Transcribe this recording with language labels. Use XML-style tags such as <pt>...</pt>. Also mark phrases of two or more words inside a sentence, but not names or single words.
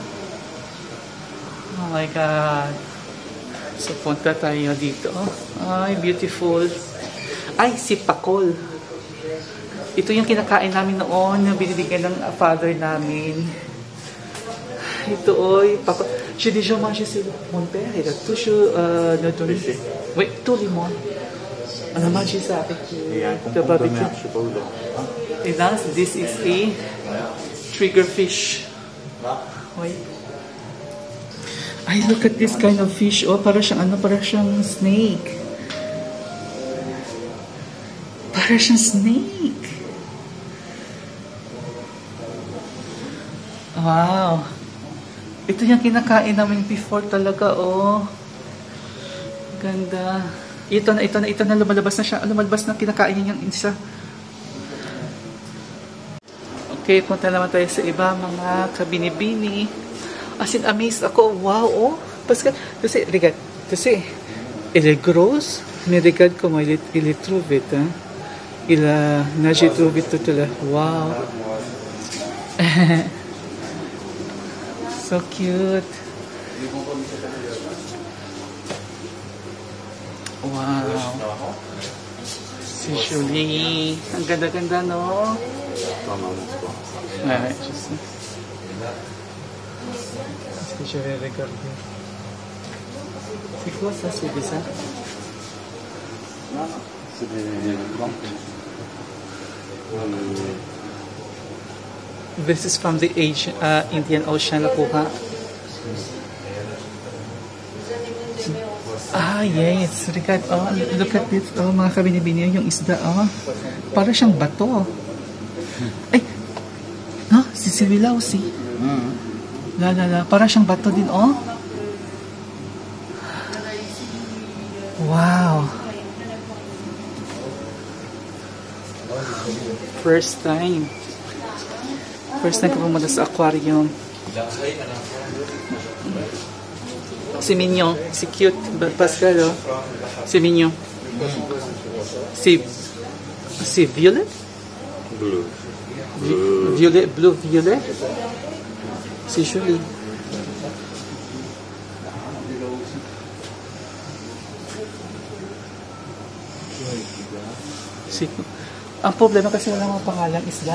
<en>Oh my God.</en> <tl>So, punta tayo dito. Ay, beautiful. Ay, si Pakol. Ito yung kinakain namin noon na binibigyan ng father namin. Ito, oy, Pakol.</tl> <fr>J'ai déjà mangé chez mon père. Il a toujours nous donné. Oui, tout le monde. On a mangé ça avec le barbecue. Et là,</fr> <en>this is a trigger fish. Wait. Ay, look at this kind of fish.</en> <tl>Oh, para siyang snake. Para siyang snake. Wow. Ito yung kinakain namin before talaga, oh. Ganda. Ito na, lumalabas na siya. Lumalabas na, kinakain niya yung isa. Okay, punta naman tayo sa iba, mga kabini-bini.</tl> <en>As in,</en> <tl>amazed ako. Wow, oh.</tl> <fr>Parce que, regarde, tu sais, elle est grosse, mais regarde comment il est trop vite, hein. Il a nagé trop vite tout à l'heure.</fr> <en>Wow. So cute. Wow.</en> <tl>Si Julie. Ang ganda-ganda, no?</tl> <fr>Ouais, je sais. Est-ce que je vais regarder? C'est quoi ça, c'est bizarre? C'est des plantes.</fr> <en>This is from the Indian Ocean, nakuha. Ah, yes. Regard, oh, look at this.</en> <tl>Oh, mga kabini-bini, yung isda, oh. Para siyang bato. Ay! No, si Siwilaw, si. La. Para siyang bato din, oh. Wow. First time ko pumunta sa aquarium. Si Mignon, si cute Pascal, oh. Si Mignon. Si Violet? Blue. Violet? Si Julie. Ang problema kasi wala mga pangalang isla.</tl>